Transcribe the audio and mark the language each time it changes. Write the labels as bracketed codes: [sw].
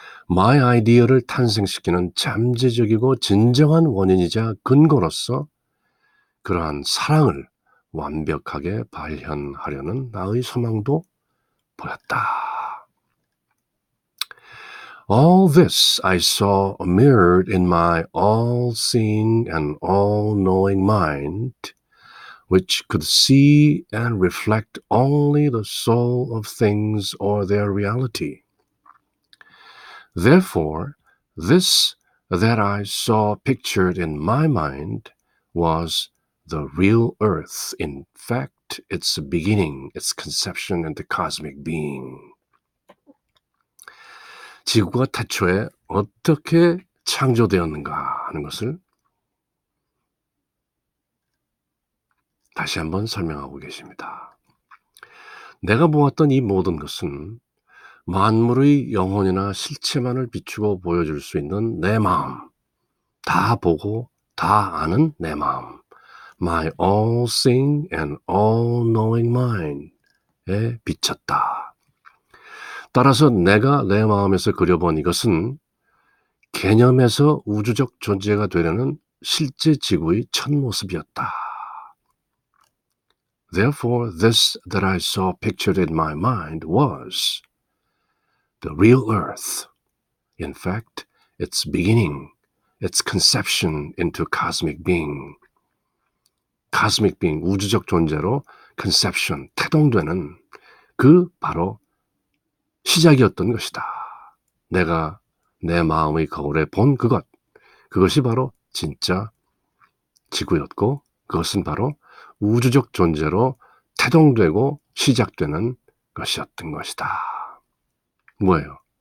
[en] My idea [ko] 를 탄생시키는 잠재적이고 진정한 원인이자 근거로서 그러한 사랑을 완벽하게 발현하려는 나의 소망도 보였다. [en] All this I saw mirrored in my all-seeing and all-knowing mind, which could see and reflect only the soul of things or their reality. Therefore, this that I saw pictured in my mind was the real earth, in fact, its beginning, its conception, and the cosmic being. [ko] 지구가 태초에 어떻게 창조되었는가 하는 것을 다시 한번 설명하고 계십니다. 내가 보았던 이 모든 것은 만물의 영혼이나 실체만을 비추고 보여줄 수 있는 내 마음, 다 보고 다 아는 내 마음, [en] my all-seeing and all-knowing mind [ko] 에 비쳤다. 따라서 내가 내 마음에서 그려본 이것은 개념에서 우주적 존재가 되려는 실제 지구의 첫 모습이었다. [en] Therefore, this that I saw pictured in my mind was the real earth. In fact, its beginning, its conception into cosmic being. cosmic being, [ko] 우주적 존재로 conception, 태동되는 그 바로 시작이었던 것이다. 내가 내 마음의 거울에 본 그것이 바로 진짜 지구였고 그것은 바로 우주적 존재로 태동되고 시작되는 것이었던 것이다. 뭐예요?